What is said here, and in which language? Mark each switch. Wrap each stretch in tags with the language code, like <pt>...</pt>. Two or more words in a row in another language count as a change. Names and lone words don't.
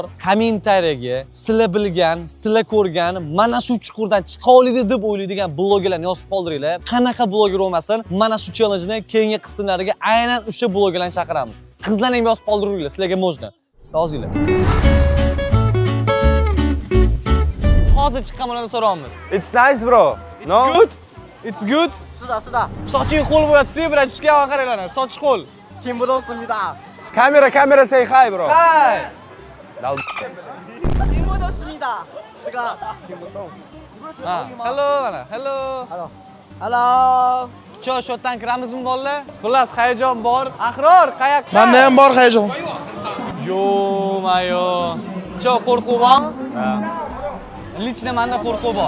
<uz>Kommentariyaga sizlar bilgan, sizlar ko'rgan, mana shu chuqurdan chiqa oladi deb o'ylaydigan blogerlarni yozib qoldiringlar. Qanaqa bloger bo'lmasin, mana shu challenge-ni keyingi qismlariga aynan o'sha blogerlarni chaqiramiz. Qizlarni ham yozib qoldiringlar, sizlarga можно. Yozinglar. Hozir chiqqanlarni so'raymiz.</uz> <en>It's nice, bro. No? It's good.</en> <uz>Sida. Soching qo'l bo'yatibdi, bratishka, qaranglar. Soch qo'l.</uz> <en>Kamera say hi, bro. Hi. Hello,</en> <uz>mana.</uz> <en>Hello.</en> <uz>Cho, shotdan kiramizmi bolalar? Xullas, hayajon bor. Ahror, qayoqqa? Menda ham bor hayajon. Yo. Cho, qo'rquv bormi? Ha. Lichna menda qo'rquv bor.</uz>